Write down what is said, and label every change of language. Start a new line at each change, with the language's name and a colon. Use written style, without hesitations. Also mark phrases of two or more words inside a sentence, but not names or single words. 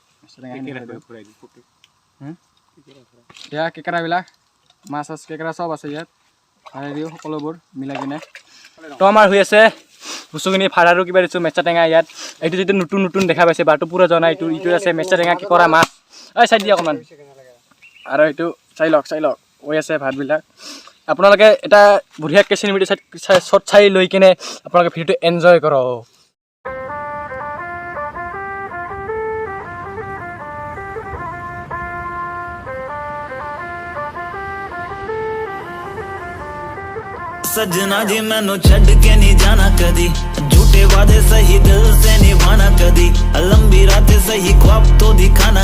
Assamese: এয়া কেকেৰাবিলাক মাছ কেকেৰা চব আছে ইয়াত ভাড়াই দিওঁ সকলোবোৰ মিলাই কিনে তো আমাৰ হৈ আছে বস্তুখিনি ভাড়াৰো কিবা দিছোঁ মেষ্টা টেঙা ইয়াত এইটো যিটো নতুন দেখা পাইছে বাৰটো পুৰা জনা ইটো আছে মেষ্টা টেঙা কি কৰা মাছ চাই দিয়া অকণমান আৰু এইটো চাই লওক হৈ আছে ভাতবিলাক আপোনালোকে এটা বঢ়িয়াকৈ
English: cinematic shot
Assamese: চাই লৈ কিনে আপোনালোকে ভিডিঅ'টো এনজয় কৰক
Punjabi: ਸਜਨਾ ਜੀ ਮੈਨੂੰ ਛੜ ਕੇ ਨਹੀਂ ਜਾਣਾ ਕਦੀ ਝੂਠੇ ਵਾਦੇ ਸਹੀ ਦਿਲ ਸੇ ਨਿਭਾਣਾ ਕਦੀ ਲੰਬੀ ਰਾਤੇਂ ਸਹੀ ਖ਼ਵਾਬ ਤੋ ਦਿਖਾਣਾ